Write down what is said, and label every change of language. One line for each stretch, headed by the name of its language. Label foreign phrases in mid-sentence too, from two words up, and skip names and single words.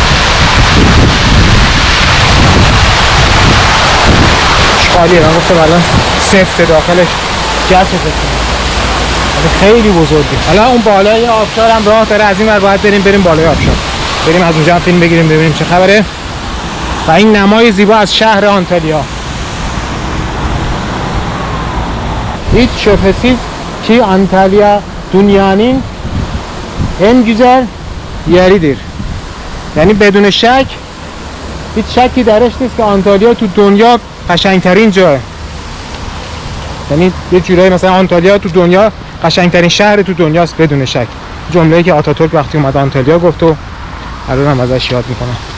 Persian: اشغالیه، من گفتم الان سفت داخلش گچه خیلی بزرگه. حالا اون بالای آبشار هم راه داره، از این ور باید بریم بالای آبشار. بریم از اونجا فیلم بگیریم ببینیم چه خبره. و این نمای زیبا از شهر آنتالیا.
Turkish: Hiç şüphesiz ki Antalya dünyanın en güzel yeridir.
Persian: یعنی بدون شک هیچ شکی درش نیست که آنتالیا تو دنیا قشنگترین جاه. یعنی یه جورایی مثلا آنتالیا تو دنیا قشنگترین شهر تو دنیاست بدون شک. جمله‌ای که آتاتورک وقتی اومد آنتالیا گفت و الانم ازش یاد میکنم.